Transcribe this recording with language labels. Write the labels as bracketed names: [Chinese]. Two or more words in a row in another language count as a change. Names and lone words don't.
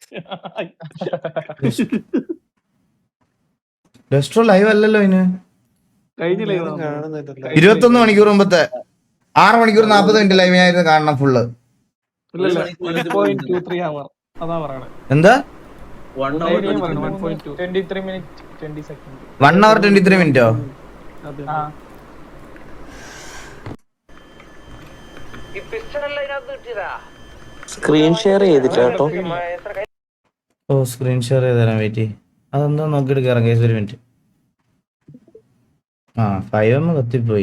[Malayalam] ഡെസ്ട്രോ ലൈവ് അല്ലല്ലോ ഇതിന്. കഴിഞ്ഞ ലൈവ് കാണുന്നില്ലല്ലോ. 21 മണിക്കൂർ മുമ്പത്തെ 6 മണിക്കൂർ 40 മിനിറ്റ് ലൈവ് ആയിരുന്നു കാണണം ഫുള്ള്. 1.23 hour. അതാ പറയണേ. എന്താ [English] 1 hour 23 minutes 20 seconds. [Malayalam] 1 hour 23 മിനിറ്റോ? [English] screen share [Malayalam] ചെയ്തിട്ടോ. ഓ, [English] screen share [Malayalam] ചെയ്ത് തരാം. വെയിറ്റ്. അതെന്താ നോക്കിയിട്ട് കയറാം കേസ്. ഒരു മിനിറ്റ്. ആ 5M കത്തിപ്പോയി.